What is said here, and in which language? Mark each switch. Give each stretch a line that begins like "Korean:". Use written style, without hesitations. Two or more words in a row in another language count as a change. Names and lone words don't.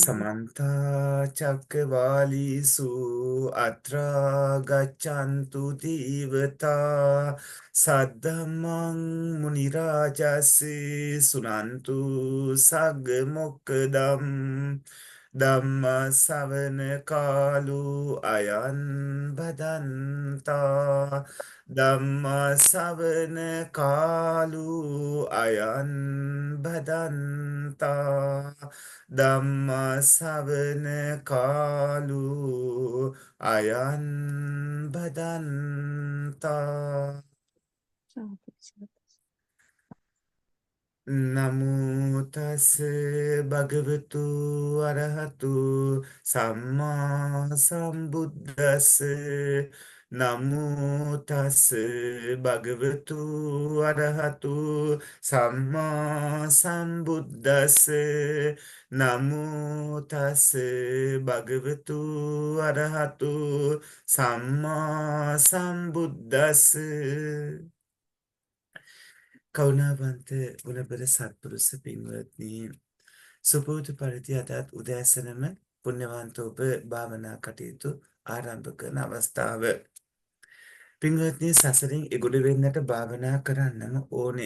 Pali: සමන්ත චක්කවාලීසු අත්‍රා ගච්ඡන්තු දීවතා සද්ධම්මං මුනි රාජස්සේ සුනන්තු සග්ග මොක්ඛදම් ධම්ම ශ්‍රවණ කාලෝ අයං බදන්තා. ධම්ම ශ්‍රවණ කාලෝ අයං බදන්තා. ධම්ම ශ්‍රවණ කාලෝ අයං බදන්තා. සාදු සාදු. නමෝ තස් භගවතු අරහතු සම්මා සම්බුද්දස්ස. නමෝ තස් භගවතු අරහතු සම්මා සම්බුද්දස්ස නමෝ තස් භගවතු අරහතු සම්මා සම්බුද්දස්ස
Sinhala: කරුණාවන්ත ගුණබර සත්පුරුෂ පින්වත්නි සුපුරුදු පරිදි අදත් උදෑසනම පුණ්‍යවන්ත ඔබ භාවනා කටයුතු ආරම්භ කරන අවස්ථාව පින්වත්නි සසරින් එගොඩ වෙන්නට භාවනා කරන්නම ඕනේ.